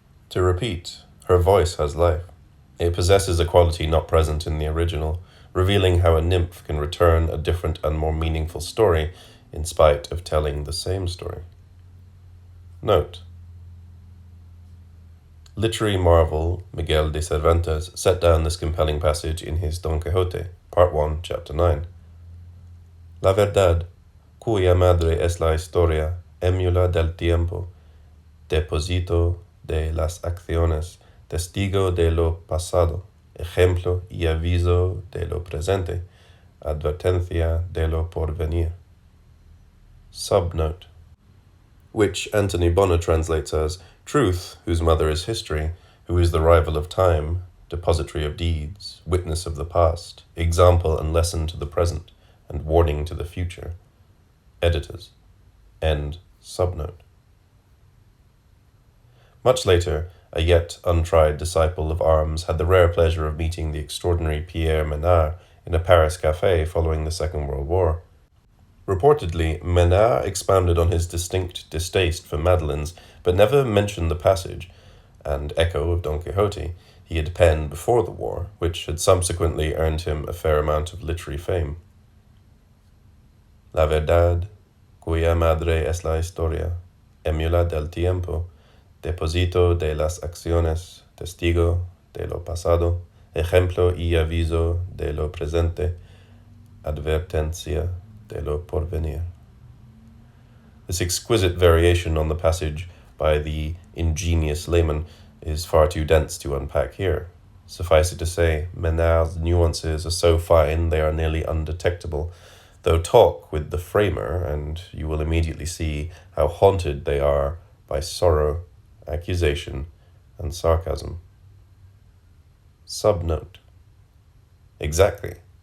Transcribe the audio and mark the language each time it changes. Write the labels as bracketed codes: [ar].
[en] To repeat, her voice has life. It possesses a quality not present in the original, revealing how a nymph can return a different and more meaningful story in spite of telling the same story. Note: literary marvel Miguel de Cervantes set down this compelling passage in his Don Quixote, Part 1, Chapter 9. [es] La verdad, cuya madre es la historia, émula del tiempo, depósito de las acciones, testigo de lo pasado, ejemplo y aviso de lo presente, advertencia de lo porvenir. [en] Subnote, which Anthony Bonner translates as truth, whose mother is history, who is the rival of time, depository of deeds, witness of the past, example and lesson to the present, and warning to the future. Editors. End subnote. Much later, a yet untried disciple of arms had the rare pleasure of meeting the extraordinary Pierre Menard in a Paris café following the Second World War. Reportedly, Menard expounded on his distinct distaste for madeleines, but never mentioned the passage and echo of Don Quixote he had penned before the war, which had subsequently earned him a fair amount of literary fame. [es] La verdad, cuya madre es la historia, émula del tiempo, depósito de las acciones, testigo de lo pasado, ejemplo y aviso de lo presente, advertencia de lo porvenir. [en] This exquisite variation on the passage by the ingenious layman is far too dense to unpack here. Suffice it to say, Menard's nuances are so fine they are nearly undetectable, though talk with the framer, and you will immediately see how haunted they are by sorrow, accusation, and sarcasm. Subnote. Exactly.